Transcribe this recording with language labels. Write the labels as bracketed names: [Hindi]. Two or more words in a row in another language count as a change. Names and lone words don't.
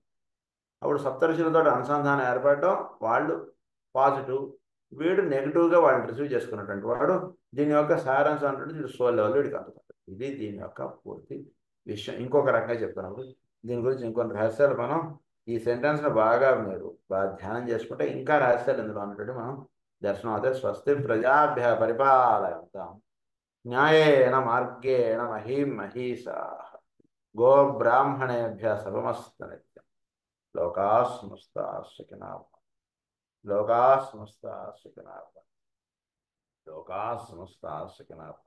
[Telugu] అప్పుడు సప్తర్షులతో అనుసంధానం ఏర్పడటం, వాళ్ళు పాజిటివ్, వీడు నెగిటివ్గా వాళ్ళని రిసీవ్ చేసుకున్నటువంటి వాడు. దీని యొక్క సారాంశం అంటే వీడు [English] soul level [Telugu] వీడికి అందుతుంది. ఇది దీని యొక్క పూర్తి విషయం. ఇంకొక రకంగా చెప్తున్నప్పుడు దీని గురించి ఇంకొన్ని రహస్యాలు మనం ఈ సెంటెన్స్ను బాగా మీరు బాగా ధ్యానం చేసుకుంటే ఇంకా రహస్యాలు ఇందులో ఉన్నటువంటి మనం దర్శనం అవుతాయి. [Sanskrit] స్వస్తి ప్రజాభ్య పరిపాలయంతాం న్యాయేన మార్గేణ మహీం మహీషాః గో బ్రాహ్మణేభ్య శుభమస్తు నిత్యం. లోకాః సమస్తాః సుఖినః భవంతు. లోకాః సమస్తాః సుఖినః భవంతు. లోకాః సమస్తాః సుఖినః భవంతు.